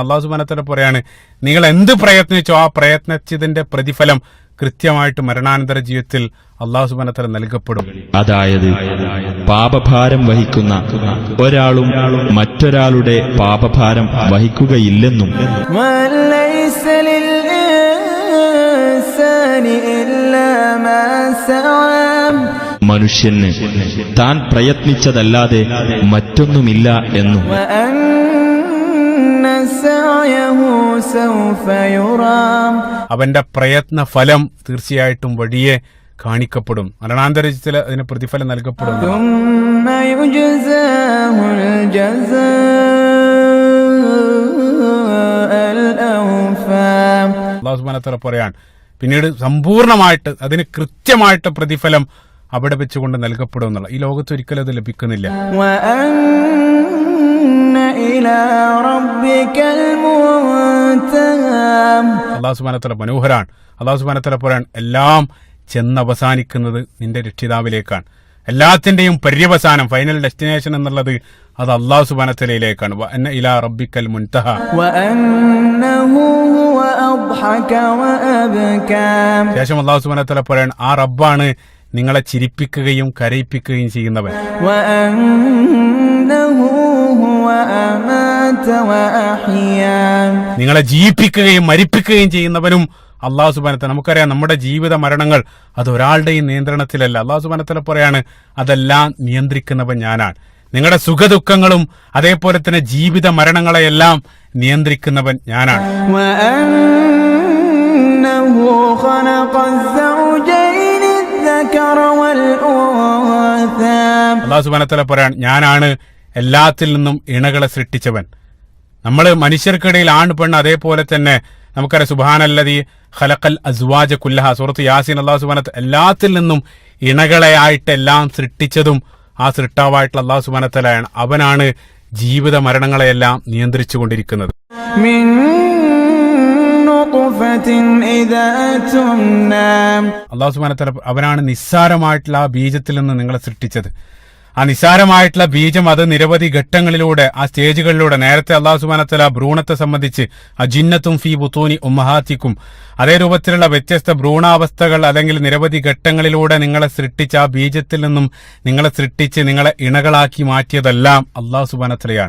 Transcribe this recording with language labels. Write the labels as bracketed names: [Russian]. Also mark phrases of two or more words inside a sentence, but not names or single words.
[Malayalam] അള്ളാഹു [Arabic] سبحانه وتعالى [Malayalam] പറയാണ്, നിങ്ങൾ എന്ത് പ്രയത്നിച്ചോ ആ പ്രയത്നിച്ചതിന്റെ പ്രതിഫലം കൃത്യമായിട്ട് മരണാനന്തര ജീവിതത്തിൽ അള്ളാഹു [Arabic] سبحانه وتعالى [Malayalam] നൽകപ്പെടും. അതായത് പാപഭാരം വഹിക്കുന്ന ഒരാളും മറ്റൊരാളുടെ പാപഭാരം വഹിക്കുകയില്ലെന്നും [Arabic] وليس للإنسان إلا ما سعى [Malayalam] മനുഷ്യന് താൻ പ്രയത്നിച്ചതല്ലാതെ മറ്റൊന്നുമില്ല എന്നും [Arabic] وأن سعيه سوف يرى [Malayalam] അവന്റെ പ്രയത്ന ഫലം തീർച്ചയായിട്ടും വഴിയെ കാണിക്കപ്പെടും. മരണാന്തര ജീവിതത്തിൽ അതിന് പ്രതിഫലം നൽകപ്പെടും. [Arabic] ثم يجزاه الجزاء الأوفى [Malayalam] അല്ലാഹു [Arabic] سبحانه وتعالى [Malayalam] പറയാൻ, പിന്നീട് സമ്പൂർണമായിട്ട് അതിന് കൃത്യമായിട്ട് പ്രതിഫലം അവിടെ വെച്ചുകൊണ്ട് നൽകപ്പെടും എന്നുള്ള. ഈ ലോകത്ത് ഒരിക്കലും അത് ലഭിക്കുന്നില്ല. [Arabic] وأن إلى ربك المنتهى [Malayalam] അല്ലാഹു [Arabic] سبحانه وتعالى [Malayalam] മനോഹരാൻ. അല്ലാഹു [Arabic] سبحانه وتعالى [Malayalam] പറയാൻ, എല്ലാം ചെന്നവസാനിക്കുന്നത് നിന്റെ രക്ഷിതാവിലേക്കാണ്. എല്ലാത്തിന്റെയും പര്യവസാനം, [English] final destination [Malayalam] എന്നുള്ളത് അത് അല്ലാഹു [Arabic] سبحانه وتعالى. وأن إلى ربك المنتهى وأنه هو أضحك وأبكى [Malayalam] ശേഷം അല്ലാഹു [Arabic] سبحانه وتعالى [Malayalam] പറയാൻ, ആ റബ്ബാണ് നിങ്ങളെ ചിരിപ്പിക്കുകയും കരയിപ്പിക്കുകയും ചെയ്യുന്നവൻ. [Arabic] وأنه هو أمات وأحيا [Malayalam] നിങ്ങളെ ജീവിപ്പിക്കുകയും മരിപ്പിക്കുകയും ചെയ്യുന്നവനും അല്ലാഹു [Arabic] سبحانه وتعالى. [Malayalam] നമുക്കറിയാം നമ്മുടെ ജീവിത മരണങ്ങൾ അത് ഒരാളുടെയും നിയന്ത്രണത്തിലല്ല. അല്ലാഹു [Arabic] سبحانه وتعالى [Malayalam] പറയാണ്, അതെല്ലാം നിയന്ത്രിക്കുന്നവൻ ഞാനാണ്. നിങ്ങളുടെ സുഖദുഃഖങ്ങളും അതേപോലെ തന്നെ ജീവിത മരണങ്ങളെയെല്ലാം നിയന്ത്രിക്കുന്നവൻ ഞാനാണ്. [Arabic] وأنه خلق الزوجين الذكر والأنثى [Malayalam] അല്ലാഹു [Arabic] سبحانه وتعالى [Malayalam] പറയാണ്, ഞാനാണ് എല്ലാത്തിൽ നിന്നും ഇണകളെ സൃഷ്ടിച്ചവൻ. നമ്മൾ മനുഷ്യർക്കിടയിൽ ആണ് പെണ്ണ്, അതേപോലെ തന്നെ നമുക്കറിയാം [Arabic] سبحان الذي خلق الأزواج كلها, [Malayalam] സൂറത്ത് യാസീൻ അല്ലാഹു [Arabic] سبحانه وتعالى [Malayalam] എല്ലാത്തിൽ നിന്നും ഇണകളെ ആയിട്ട് എല്ലാം സൃഷ്ടിച്ചതും ആ സൃഷ്ടാവായിട്ടുള്ള അല്ലാഹു [Arabic] سبحانه وتعالى. [Malayalam] അവനാണ് ജീവിത മരണങ്ങളെയെല്ലാം നിയന്ത്രിച്ചു കൊണ്ടിരിക്കുന്നത്. [Arabic] من نطفة إذا تمنى [Malayalam] അല്ലാഹു [Arabic] سبحانه وتعالى [Malayalam] അവനാണ് നിസ്സാരമായിട്ടുള്ള ആ ബീജത്തിൽ നിന്ന് നിങ്ങളെ സൃഷ്ടിച്ചത്. ആ നിസ്സാരമായിട്ടുള്ള ബീജം അത് നിരവധി ഘട്ടങ്ങളിലൂടെ, ആ സ്റ്റേജുകളിലൂടെ, നേരത്തെ അല്ലാഹു [Arabic] سبحانه وتعالى [Malayalam] ഭ്രൂണത്തെ സംബന്ധിച്ച് [Arabic] أجنة في بطون أمهاتكم, [Malayalam] അതേ രൂപത്തിലുള്ള വ്യത്യസ്ത ഭ്രൂണാവസ്ഥകൾ അല്ലെങ്കിൽ നിരവധി ഘട്ടങ്ങളിലൂടെ നിങ്ങളെ സൃഷ്ടിച്ച് ആ ബീജത്തിൽ നിന്നും നിങ്ങളെ സൃഷ്ടിച്ച് നിങ്ങളെ ഇണകളാക്കി മാറ്റിയതെല്ലാം അല്ലാഹു [Arabic] سبحانه وتعالى.